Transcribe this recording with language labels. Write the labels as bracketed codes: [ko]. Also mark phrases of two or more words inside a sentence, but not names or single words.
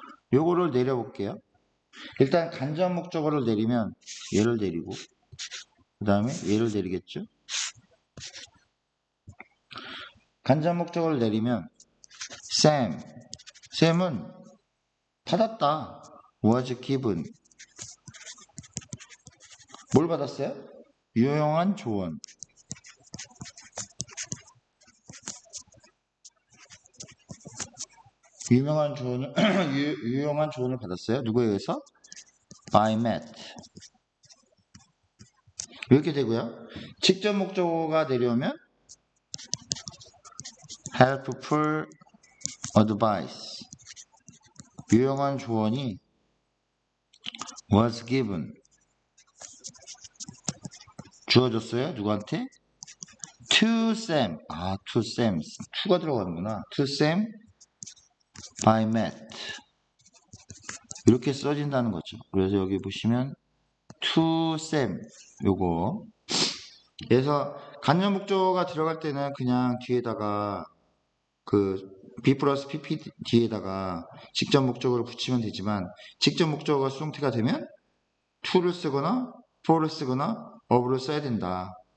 [ko] 요거를 내려볼게요. 일단 간접 목적어를 내리면 얘를 내리고 그 다음에 얘를 내리겠죠. 간접 목적어를 내리면 쌤은 받았다. [en] was given. [ko] 뭘 받았어요? 유용한 조언. 유명한 조언을 유용한 조언을 받았어요. 누구에 의해서? [en] by Matt. [ko] 이렇게 되고요. 직접 목적어가 내려오면 [en] helpful advice. [ko] 유용한 조언이 [en] was given. [ko] 주어졌어요. 누구한테? [en] to Sam. to Sam. [ko] to가 들어가는구나. [en] to Sam by Matt. [ko] 이렇게 써진다는 거죠. 그래서 여기 보시면 [en] to Sam [ko] 요거. 그래서 간접 목적어가 들어갈 때는 그냥 뒤에다가 그 B 플러스 PP 뒤에다가 직접 목적어를 붙이면 되지만 직접 목적어가 수동태가 되면 to를 쓰거나 for를 쓰거나 of를 써야 된다.